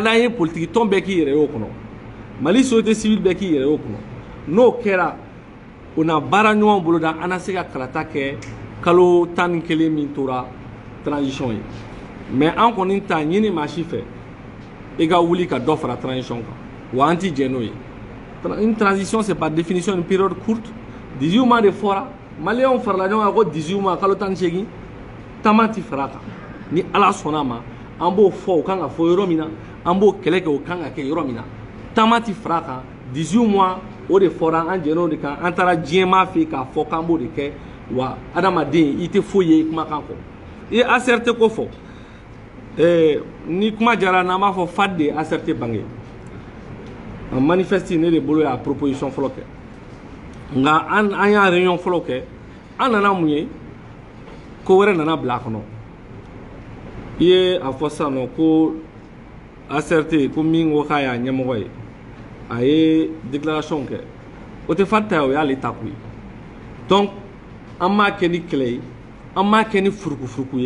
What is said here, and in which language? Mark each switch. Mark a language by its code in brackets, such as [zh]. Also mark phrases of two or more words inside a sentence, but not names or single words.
[bm] d'an ye politique tɔn bɛɛ k'i yɛrɛ ye o kɔnɔ Mali [fr] société civile [bm] bɛɛ k'i yɛrɛ ye o kɔnɔ n'o kɛra o na baara ɲɔgɔn boloda an na se ka kalata kɛ kalo 11 min tora transition ye mais an kɔni t'a ɲini maa si fɛ i ka wuli ka dɔ fara transition kan wa an ti jɛ n'o ye [fr] une transition c'est par définition une période courte 18 mois [bm] de fɔra maliyɛnw farala ɲɔgɔn kan ko 18 mois kalo 18 taama ti fara a kan ni ala sɔnna a ma an b'o fɔ o kan ka fɔ yɔrɔ min na an b'o kɛlɛ kɛ o kan ka kɛ yɔrɔ min na taama ti fara a kan 18 mois o de fɔra an jɛn'o de kan an taara diɲɛmaa fɛ k'a fɔ k'an b'o de kɛ wa adamaden i tɛ foyi ye kumakan kɔ i ye ACRT ko fɔ ni kuma jara n'an b'a fɔ FAD de ye ACRT bange en manifeste ne de bolo y'a proposition fɔlɔ kɛ nka an y'a réunion fɔlɔ kɛ an nana mun ye ko wɛrɛ nana bila a kɔnɔ i ye a fɔ sisan nɔ ko ACRT ko min ko k'a y'a ɲɛmɔgɔ ye a ye déclaration kɛ o tɛ FAD ta ye o y'ale ta ko ye donc an m'a kɛ ni kɛlɛ ye an m'a kɛ ni furukufuruku